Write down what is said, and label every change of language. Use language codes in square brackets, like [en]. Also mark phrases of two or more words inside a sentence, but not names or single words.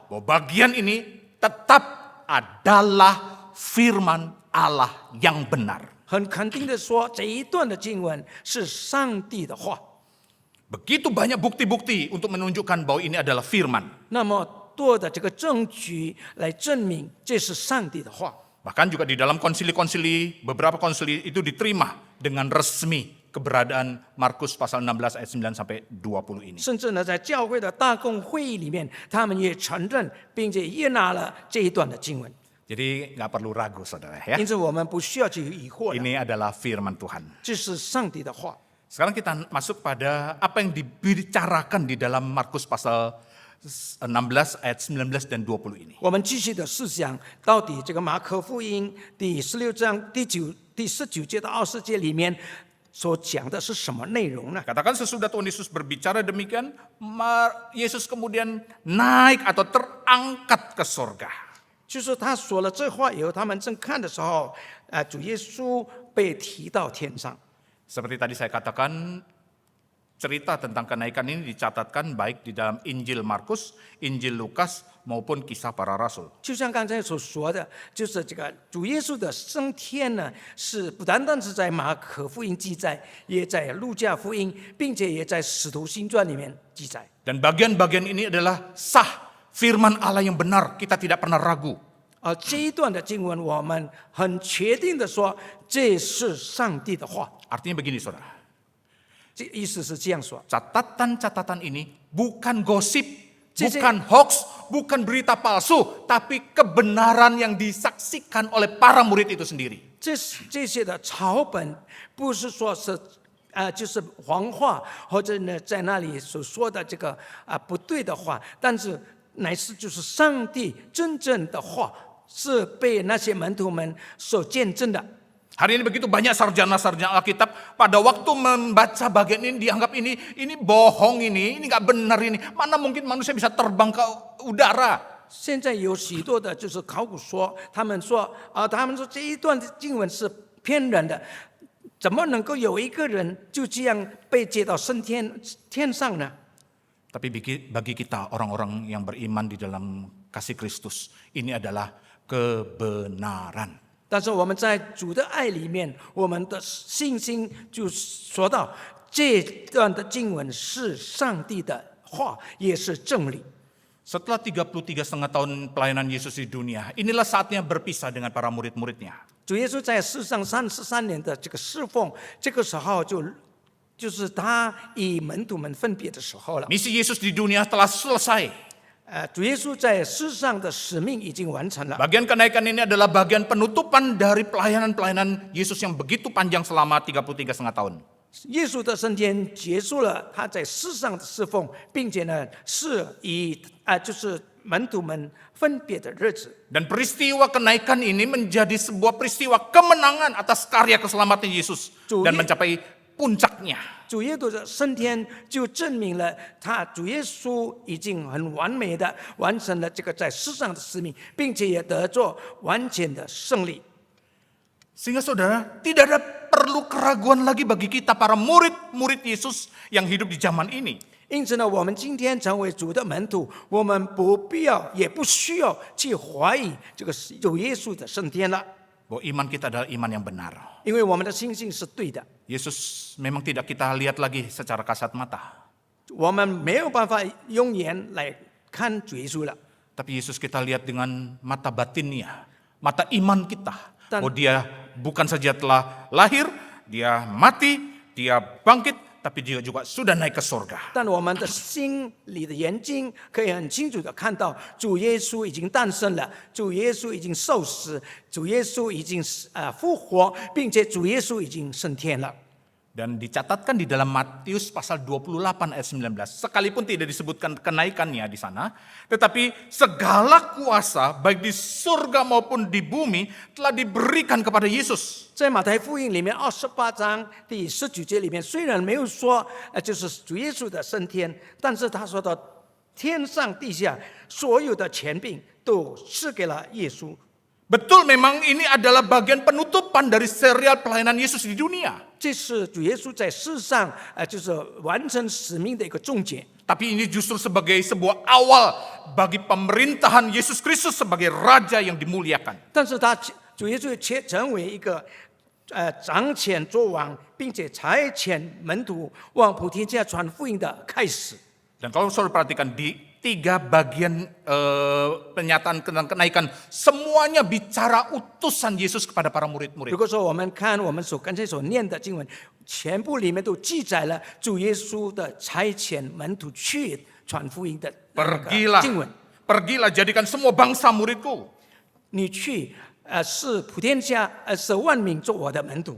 [id] Bahwa bagian ini tetap adalah firman Allah yang benar. [zh] 很肯定的说，这一段的经文是上帝的话。 [id] Begitu banyak bukti-bukti untuk menunjukkan bahwa ini adalah firman. [zh] 那么多的这个证据来证明这是上帝的话。 [id] Bahkan juga di dalam konsili-konsili, beberapa konsili itu diterima dengan resmi keberadaan Markus pasal 16 ayat 9 sampai 20 ini. [zh] 甚至呢，在教会的大公会议里面，他们也承认并且接纳了这一段的经文。 [id] Jadi nggak perlu ragu saudara ya. [zh] 因此，我们不需要去疑惑的， [id] Ini adalah firman Tuhan. [zh] 这是上帝的话。 [id] Sekarang kita masuk pada apa yang dibicarakan di dalam Markus pasal 16 ayat 19 dan 20 ini. [zh] 我们继续的思想，到底这个马可福音第16章第19节到20节里面所讲的是什么内容呢？ [id] Katakan sesudah Tuhan Yesus berbicara demikian, Yesus kemudian naik atau terangkat ke surga. [zh] 就是他说了这话以后，他们正看的时候，主耶稣被提到天上。 [id] Seperti tadi saya katakan, Cerita tentang kenaikan ini dicatatkan baik di dalam Injil Markus, Injil Lukas, maupun Kisah Para Rasul. [zh] 就像刚才所说的，就是这个主耶稣的升天呢，是不单单是在马可福音记载，也在路加福音，并且也在使徒行传里面记载。 [id] Dan bagian-bagian ini adalah sah firman Allah yang benar, kita tidak pernah ragu. [zh] 而这一段的经文，我们很确定的说，这是上帝的话。 [id] Artinya begini saudara, [zh] 这意思是这样说。 [id] catatan-catatan ini bukan gosip, Cici. bukan hoax, bukan berita palsu, tapi kebenaran yang disaksikan oleh para murid itu sendiri. [zh] 这些的草本，不是说是就是谎话，或者呢在那里所说的这个不对的话，但是乃是就是上帝真正的话，是被那些门徒们所见证的。 [id] Hari ini begitu banyak sarjana-sarjana Alkitab pada waktu membaca bagian ini dianggap ini bohong ini nggak benar ini. Mana mungkin manusia bisa terbang ke udara? [zh] 现在有许多的就是考古说，他们说这一段经文是骗人的，怎么能够有一个人就这样被接到升天上呢？ [id] Tapi bagi kita orang-orang yang beriman di dalam kasih Kristus, ini adalah kebenaran. [zh] 但是我们在主的爱里面，我们的信心就说到这段的经文是上帝的话，也是真理。 [id] Setelah 33,5 tahun pelayanan Yesus di dunia, inilah saatnya berpisah dengan para murid-muridnya. [zh] 主耶稣在世上33年的这个侍奉，这个时候就是他与门徒们分别的时候了。 [id] Misi Yesus di dunia telah selesai. [zh] 主耶稣在世上的使命已经完成了。 [id] Bagian kenaikan ini adalah bagian penutupan dari pelayanan-pelayanan Yesus yang begitu panjang selama 33,5 tahun. [zh] 耶稣的升天结束了他在世上的侍奉，并且呢是以就是门徒们分别的日子。 [id] Dan peristiwa kenaikan ini menjadi sebuah peristiwa kemenangan atas karya keselamatan Yesus dan mencapai puncaknya. [zh] 主耶稣的升天就证明了主耶稣已经很完美的完成了这个在世上的使命，并且也得着完全的胜利。 [id] Sehingga saudara, tidak ada perlu keraguan lagi bagi kita para murid-murid Yesus yang hidup di zaman ini. [zh] 因此呢，我们今天成为主的门徒，我们不必要也不需要去怀疑这个主耶稣的升天了， [id] Bahwa iman kita adalah iman yang benar. [zh] 因为我们的信心是对的。 [id] Yesus memang tidak kita lihat lagi secara kasat mata. [zh] 我们没有办法用眼来看主耶稣了， [id] Tapi Yesus kita lihat dengan mata batinnya, mata iman kita. Bahwa dia bukan saja telah lahir, dia mati, dia bangkit, tapi dia juga sudah naik ke surga. [zh] 但我们的心里的眼睛可以很清楚的看到，主耶稣已经诞生了，主耶稣已经受死，主耶稣已经复活，并且主耶稣已经升天了。 [id] Dan dicatatkan di dalam Matius pasal 28 ayat 19. Sekalipun tidak disebutkan kenaikannya di sana. Tetapi segala kuasa baik di surga maupun di bumi telah diberikan kepada Yesus. [zh] 在马太福音里面28章第19节里面，虽然没有说就是主耶稣的升天，但是他说到天上地下所有的权柄都赐给了耶稣。 [id] Betul, memang ini adalah bagian penutupan dari serial pelayanan Yesus di dunia. [zh] 这是主耶稣在世上就是完成使命的一个终结。 [id] Tapi ini justru sebagai sebuah awal bagi pemerintahan Yesus Kristus sebagai Raja yang dimuliakan. [zh] 但是主耶稣却成为一个掌权作王，并且差遣门徒往普天下传福音的开始。 [id] Dan kalau saudara perhatikan di 3 bagian penyataan tentang kenaikan, semuanya bicara utusan Yesus kepada para murid-murid. [zh] 如果说我们看我们刚才所念的经文，全部里面都记载了主耶稣的差遣门徒去传福音的经文。 [id] Pergilah jadikan semua bangsa muridku. [zh] 你去使普天下使万民做我的门徒。